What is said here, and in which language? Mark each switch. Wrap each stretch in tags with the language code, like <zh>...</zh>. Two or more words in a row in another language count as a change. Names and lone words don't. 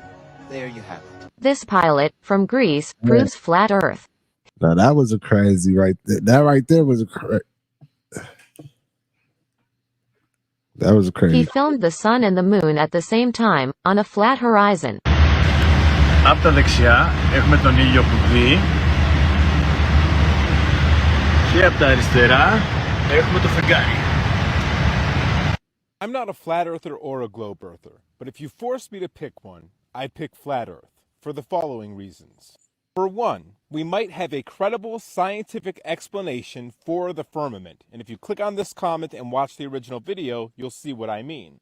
<en>There you have it. This pilot, from Greece, proves flat Earth. Now that was a crazy right there. That right there was a that was a crazy. He filmed the sun and the moon at the same time, on a flat horizon.</en> <el>Από τα δεξιά έχουμε τον ήλιο που βγει και από τα αριστερά έχουμε το φεγγάρι.</el> <en>I'm not a flat earther or a globe earther, but if you forced me to pick one, I'd pick flat earth for the following reasons. For one, we might have a credible scientific explanation for the firmament, and if you click on this comment and watch the original video, you'll see what I mean.</en>